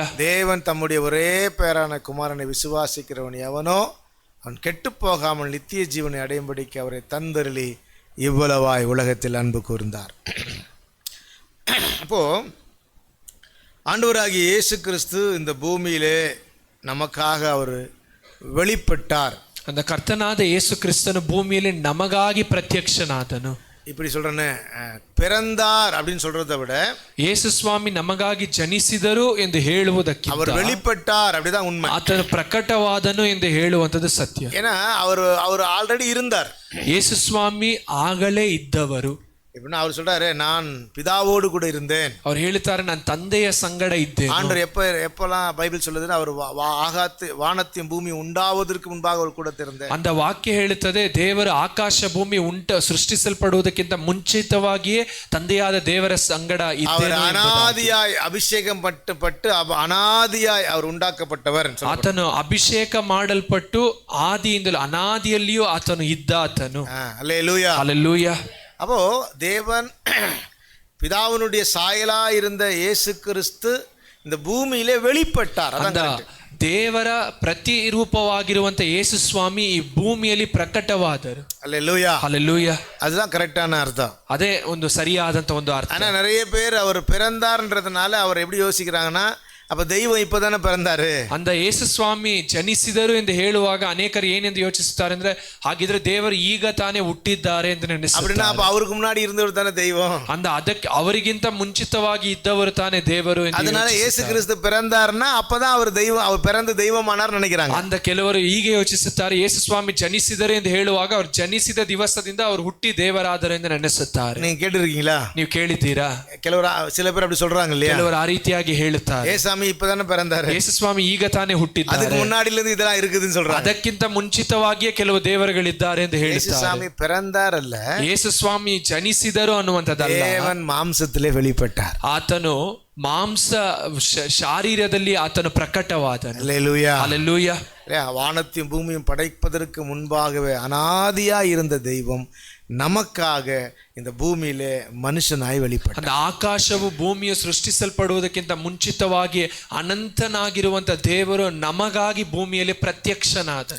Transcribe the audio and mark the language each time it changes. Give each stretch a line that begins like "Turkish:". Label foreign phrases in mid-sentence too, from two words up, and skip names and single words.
Tamil: தேவன் தம்முடைய ஒரே பேரான குமாரனை விசுவாசிக்கிறவன் எவனோ அவன் கெட்டு போகாமல் நித்திய ஜீவனை அடையும்படிக்கு அவரை தந்தருளி இவ்வளவாய் உலகத்தில் அன்பு கூர்ந்தார். அப்போ ஆண்டவராகிய இயேசு கிறிஸ்து இந்த பூமியிலே நமக்காக அவர் வெளிப்பட்டார்.
Kannada: அந்த கர்த்தனாದ ಯೇಸು ಕ್ರಿಸ್ತನು ಭೂಮಿಯಲ್ಲಿ ನಮಗಾಗಿ ಪ್ರತ್ಯಕ್ಷನಾದನು.
Tamil: இப்படி சொல்றேன்னு பிறந்தார் அப்படின்னு சொல்றதை விட
Kannada: ಯೇಸು ಸ್ವಾಮಿ ನಮಗಾಗಿ ಜನಿಸಿದರು ಎಂದು ಹೇಳುವುದಕ್ಕಿಂತ
Tamil: அவர் வெளிப்பட்டார் அப்படிதான் உண்மை.
Kannada: ಆತನು ಪ್ರಕಟವಾದನು ಎಂದು ಹೇಳುವಂಥದ್ದು ಸತ್ಯ.
Tamil: ஏன்னா அவர் ஆல்ரெடி இருந்தார்.
Kannada: ಯೇಸು ಸ್ವಾಮಿ ಆಗಲೇ ಇದ್ದವರು.
Tamil: எப்படின்னா அவர் சொல்றாரு, நான் பிதாவோடு கூட இருந்தேன்.
Kannada: ಅವ್ರು ಹೇಳ್ತಾರೆ, நான் ತಂದೆಯ ಸಂಗಡ ಇದ್ದೇನೆ.
Tamil: ஆண்டவர் எப்பெல்லாம் பைபிள் சொல்லுதுன்னா அவர் வானத்தையும் பூமி உண்டாவதற்கு முன்பாக அவர் கூட இருந்தேன்.
Kannada: அந்த ವಾಕ್ಯ ಹೇಳುತ್ತದೆ, ದೇವರು ಆಕಾಶ ಭೂಮಿ ಸೃಷ್ಟಿಸಲ್ಪಡುವುದಕ್ಕಿಂತ ಮುಂಚಿತವಾಗಿಯೇ ತಂದೆಯಾದ ದೇವರ ಸಂಗಡ ಇದ್ದೇನೆ.
Tamil: அனாதியாய் அபிஷேகம் பட்டு அனாதியாய் அவர் உண்டாக்கப்பட்டவர்.
Kannada: ಆತನು ಅಭಿಷೇಕ ಮಾಡಲ್ಪಟ್ಟು ಆದಿಯಿಂದಲೂ ಅನಾದಿಯಲ್ಲಿಯೂ ಆತನು ಇದ್ದ ಆತನು.
Tamil: அல்லேலூயா.
Kannada: ಹಲ್ಲೆಲೂಯಾ.
Tamil: அப்போ தேவன் பிதாவினுடைய சாயலா இருந்த இயேசு கிறிஸ்து இந்த பூமியிலே வெளிப்பட்டார்.
Kannada: ದೇವರ ಪ್ರತಿರೂಪವಾಗಿರುವಂತ ಯೇಸು ಸ್ವಾಮಿ ಈ ಭೂಮಿಯಲ್ಲಿ ಪ್ರಕಟವಾದರು.
Tamil: அல்லேலூயா.
Kannada: ಹಲ್ಲೆಲೂಯಾ.
Tamil: அதுதான் கரெக்டான அர்த்தம்.
Kannada: ಅದೇ ಒಂದು ಸರಿಯಾದಂತ ಒಂದು ಅರ್ಥ.
Tamil: ஆனா நிறைய பேர் அவர் பிறந்தார்ன்றதுனால அவர் எப்படி யோசிக்கிறாங்கன்னா, அப்ப தெய்வம் இப்பதானே பிறந்தாரு.
Kannada: ಅಂದ ಯೇಸು ಸ್ವಾಮಿ ಜನಿಸಿದರು ಎಂದು ಹೇಳುವಾಗ ಅನೇಕರು ಏನೆಂದು ಯೋಚಿಸುತ್ತಾರೆ ಅಂದ್ರೆ, ಹಾಗಿದ್ರೆ ದೇವರು ಈಗ ತಾನೇ ಹುಟ್ಟಿದ್ದಾರೆ ಎಂದು
Tamil: அப்படின்னா
Kannada: ನೆನೆಸುತ್ತಾರೆ.
Tamil: அப்ப அவருக்கு முன்னாடி இருந்தவர் தானே தெய்வம்.
Kannada: ಅಂದ ಅದಕ್ಕೆ ಅವರಿಗಿಂತ ಮುಂಚಿತವಾಗಿ ಇದ್ದವರು ತಾನೇ ದೇವರು ಎಂದು
Tamil: அதனால இயேசு
Kannada: ಯೋಚಿಸುತ್ತಾರೆ.
Tamil: கிறிஸ்து பிறந்தாருன்னா அப்பதான் அவர் தெய்வம், அவர் பிறந்த தெய்வமானார் நினைக்கிறாங்க.
Kannada: ಅಂದ ಕೆಲವರು ಹೀಗೆ ಯೋಚಿಸುತ್ತಾರೆ, ಯೇಸು ಸ್ವಾಮಿ ಜನಿಸಿದರು ಎಂದು ಹೇಳುವಾಗ ಅವರು ಜನಿಸಿದ ದಿವಸದಿಂದ ಅವರು ಹುಟ್ಟಿ ದೇವರಾದರು ಎಂದು ನೆನೆಸುತ್ತಾರೆ.
Tamil: நீங்க கேட்டிருக்கீங்களா?
Kannada: ನೀವು ಕೇಳಿದ್ದೀರಾ?
Tamil: சில பேர் அப்படி சொல்றாங்க இல்லையா?
Kannada: ಕೆಲವರು ಆ ರೀತಿಯಾಗಿ ಹೇಳುತ್ತಾರೆ,
Tamil: ஏசாமி இப்பதானே பிறந்தாரு,
Kannada: ಯೇಸು ಸ್ವಾಮಿ ಈಗ ತಾನೇ ಹುಟ್ಟಿದ್ದಾರೆ,
Tamil: அதுக்கு முன்னாடில இருந்து இதெல்லாம் இருக்குதுன்னு சொல்றாங்க.
Kannada: ಅದಕ್ಕಿಂತ ಮುಂಚಿತವಾಗಿಯೇ ಕೆಲವು ದೇವರುಗಳಿದ್ದಾರೆ ಎಂದು ಹೇಳುತ್ತಾರೆ.
Tamil: ஏசாமி பிறந்தாரல்ல,
Kannada: ಯೇಸು ಸ್ವಾಮಿ ಜನಿಸಿದರು ಅನ್ನುವಂಥದ್ದಲ್ಲ,
Tamil: தேவன் மாம்சத்திலே வெளிப்பட்டார்.
Kannada: ಆತನು ಮಾಂಸ ಶಾರೀರದಲ್ಲಿ ಆತನು ಪ್ರಕಟವಾದನು.
Tamil: அல்லேலூயா.
Kannada: ಹಲ್ಲೆಲೂಯಾ.
Tamil: வானத்தையும் பூமியும் படைப்பதற்கு முன்பாகவே அனாதியா இருந்த தெய்வம் நமக்காக இந்த பூமியிலே மனுஷனாய் வெளிப்பட்டார்.
Kannada: அந்த ಆಕಾಶವು ಭೂಮಿಯು ಸೃಷ್ಟಿಸಲ್ಪಡುವುದಕ್ಕಿಂತ ಮುಂಚಿತವಾಗಿ ಅನಂತನಾಗಿರುವಂತ ದೇವರು ನಮಗಾಗಿ ಭೂಮಿಯಲ್ಲಿ ಪ್ರತ್ಯಕ್ಷನಾದನು.